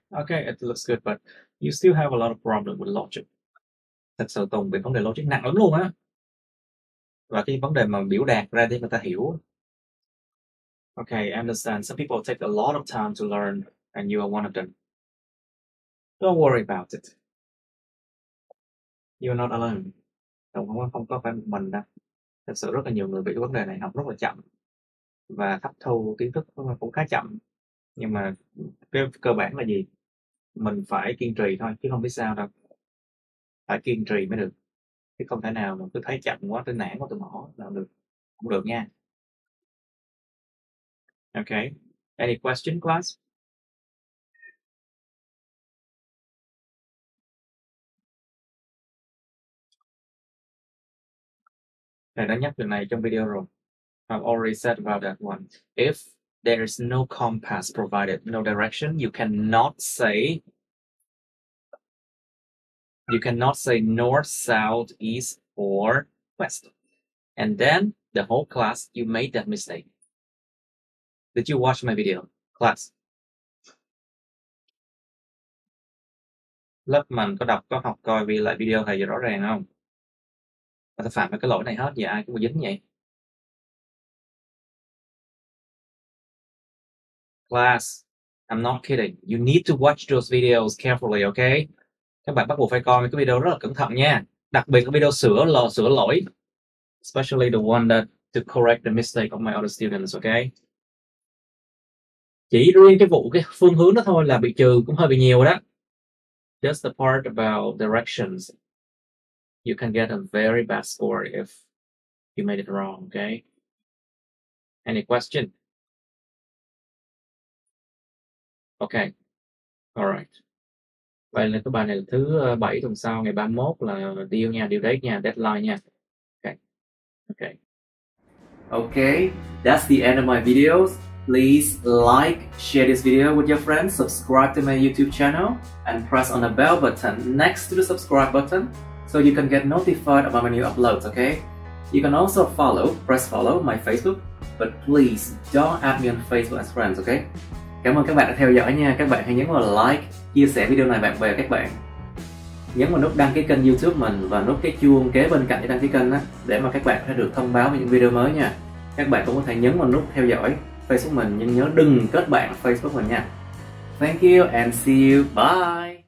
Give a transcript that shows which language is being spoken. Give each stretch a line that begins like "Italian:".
English: Okay, it looks good, but you still have a lot of problem with logic.
Vietnamese: Thật sự Tùng bị vấn đề logic nặng lắm luôn á. Và cái vấn đề mà biểu đạt ra để người ta hiểu.
English: Okay, I understand. Some people take a lot of time to learn, and you are one of them. Don't worry about it. You're not alone.
Vietnamese: Tùng không có phải một mình đâu. Thật sự rất là nhiều người bị cái vấn đề này, học rất là chậm và hấp thu kiến thức cũng khá chậm. Nhưng mà cái cơ bản là gì? Mình phải kiên trì thôi, chứ không biết sao đâu. Phải kiên trì mới được, chứ không thể nào mà cứ thấy chậm quá, tôi nản quá tôi bỏ là được. Không được nha.
English: Okay. Any question, class?
Vietnamese: Thầy đã nhắc điều này trong video rồi.
English: I've already said about that one. If there is no compass provided, no direction, you cannot say north, south, east, or west. And then the whole class, you made that mistake. Did you watch my video, class?
Vietnamese: Lớp mình có đọc, có học coi lại video thầy rõ ràng không? Và ta phạm cái lỗi này hết, giờ ai cũng dính vậy.
English: Class, I'm not kidding. You need to watch those videos carefully, okay?
Vietnamese: Các bạn bắt buộc phải coi cái video rất là cẩn thận nha. Đặc biệt là video sửa lỗi.
English: Especially the one that to correct the mistake of my other students, okay?
Vietnamese: Chỉ riêng cái phương hướng đó thôi là bị trừ cũng hơi bị nhiều đó.
English: Just the part about directions. You can get a very bad score if you made it wrong, okay? Any question? Okay. Alright.
Vietnamese: Vậy là cái bài này là thứ 7 tuần sau, ngày 31 là due nha, due date nha, deadline nha.
English: Okay. Okay. Okay, that's the end of my videos. Please like, share this video with your friends, subscribe to my YouTube channel, and press on the bell button next to the subscribe button so you can get notified about my new uploads, okay? You can also press follow my Facebook, but please don't add me on Facebook as friends, okay?
Vietnamese: Cảm ơn các bạn đã theo dõi nha. Các bạn hãy nhấn vào like, chia sẻ video này bạn bè các bạn. Nhấn vào nút đăng ký kênh YouTube mình và nút cái chuông kế bên cạnh để đăng ký kênh đó, để mà các bạn sẽ được thông báo về những video mới nha. Các bạn cũng có thể nhấn vào nút theo dõi Facebook mình, nhưng nhớ đừng kết bạn Facebook mình nha.
English: Thank you and see you. Bye.